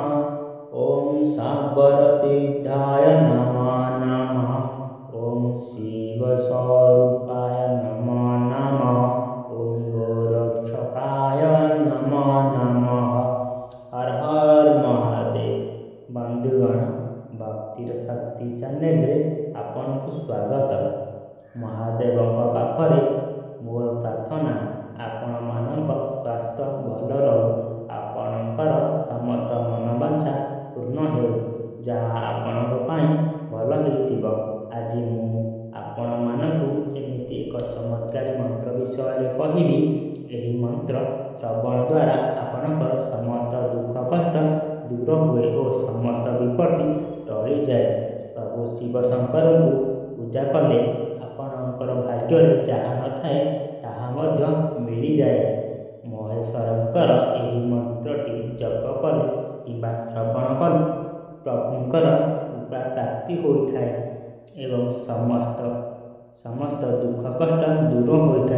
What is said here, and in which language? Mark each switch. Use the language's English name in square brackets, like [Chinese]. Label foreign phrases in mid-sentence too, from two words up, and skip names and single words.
[Sanskrit] ॐ सागरसिद्धाय नमो नमः। ॐ शिवस्वरूपाय नमो नमः। ॐ गोरक्षकाय नमो नमः। हर हर महादेव। [Odia] ବନ୍ଧୁଗଣ, ଭକ୍ତିର ଶକ୍ତି ଚ୍ୟାନେଲ ରେ ଆପଣଙ୍କୁ ସ୍ୱାଗତ। ମହାଦେବ ପାଖରେ ମୋର ପ୍ରାର୍ଥନା ଆପଣ ମାନଙ୍କ ସ୍ୱାସ୍ଥ୍ୟ ଭଲ ରହୁ, ଆପଣଙ୍କର ସମସ୍ତ ମନୋବାଞ୍ଛା ପୂର୍ଣ୍ଣ ହେଉ, ଯାହା ଆପଣଙ୍କ ପାଇଁ ଭଲ ହେଇଥିବ। ଆଜି ମୁଁ ଆପଣ ମାନଙ୍କୁ ଏମିତି ଏକ ଚମତ୍କାରୀ ମନ୍ତ୍ର ବିଷୟ କହିବି। ଏହି ମନ୍ତ୍ର ଶ୍ରବଣ ଦ୍ୱାରା ଆପଣଙ୍କର ସମସ୍ତ ଦୁଃଖ କଷ୍ଟ ଦୂର ହୁଏ ଔର ସମସ୍ତ ବିପତ୍ତି ଟଳି ଯାଏ। ପ୍ରଭୁ ଶିବ ଶଙ୍କର କୁ ପୂଜା କଲେ ଆପଣଙ୍କର ଭାଗ୍ୟ ଯାହା ନ ଥାଏ ତାହା ମଧ୍ୟ ମିଳି ଯାଏ। ମହେଶ୍ୱରଙ୍କର ଏହି ମନ୍ତ୍ରଟି ଜପ କଲେ କିମ୍ବା ଶ୍ରବଣ କଲେ ପ୍ରଭୁଙ୍କର କୃପା ପ୍ରାପ୍ତି ହୋଇଥାଏ ଏବଂ ସମସ୍ତ ଦୁଃଖ କଷ୍ଟ ଦୂର ହୋଇଥାଏ।